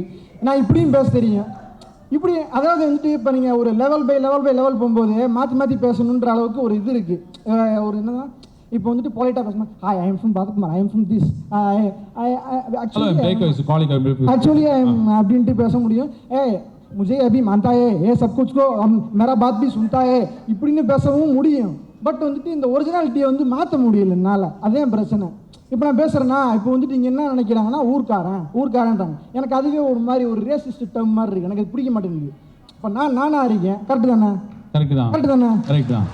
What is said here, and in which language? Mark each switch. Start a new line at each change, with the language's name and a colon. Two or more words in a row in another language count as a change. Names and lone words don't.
Tamil: நான் இப்படியும் பேச தெரியும். இப்படி அதாவது வந்துட்டு இப்போ நீங்கள் ஒரு
English: level by level
Tamil: போகும்போது மாற்றி பேசணுன்ற அளவுக்கு ஒரு இது இருக்குது. ஒரு என்னதான் இப்போ வந்துட்டு பொலைட்டாக பேசணும்.
English: hi I'm from பாத்குமார், I'm from this actually I'm
Tamil: அப்படின்ட்டு பேச முடியும்.
Hindi: मुझे अभी मानता है ये सब कुछ को मेरा बात भी सुनता है
Tamil: இப்படின்னு பேசவும் முடியும். பட் வந்துட்டு இந்த ஒரிஜினாலிட்டியை வந்து மாற்ற முடியல என்னால். அதே பிரச்சனை. இப்போ நான் பேசுகிறேன்னா இப்போ வந்துட்டு நீங்கள் என்ன நினைக்கிறாங்கன்னா ஊர்க்காரன்றாங்க. எனக்கு அதுவே ஒரு மாதிரி ஒரு
English: racist term
Tamil: மாதிரி இருக்குது. எனக்கு அது பிடிக்க மாட்டேங்குது. இப்போ நானாக இருக்கேன். கரெக்டு தானே? கரெக்டு தான்.